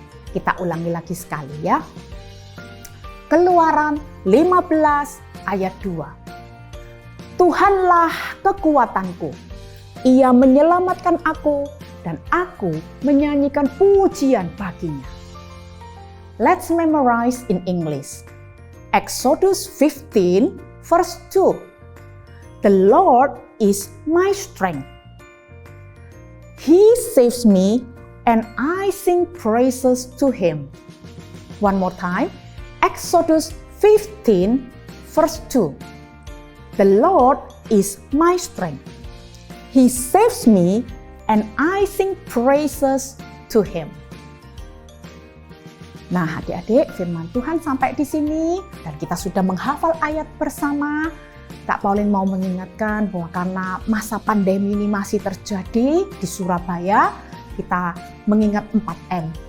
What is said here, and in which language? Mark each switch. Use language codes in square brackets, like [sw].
[id] Kita ulangi lagi sekali ya. Keluaran 15 ayat 2. Tuhanlah kekuatanku. Ia menyelamatkan aku dan aku menyanyikan pujian baginya. [en] Let's memorize in English. Exodus 15 verse 2. The Lord is my strength. He saves me and I sing praises to Him. One more time. Exodus 15 verse 2. The Lord is my strength. He saves me and I sing praises to Him. [id] Nah, adik-adik, firman Tuhan sampai di sini dan kita sudah menghafal ayat bersama. Kak Pauline mau mengingatkan bahwa karena masa pandemi ini masih terjadi di Surabaya, kita mengingat 4M.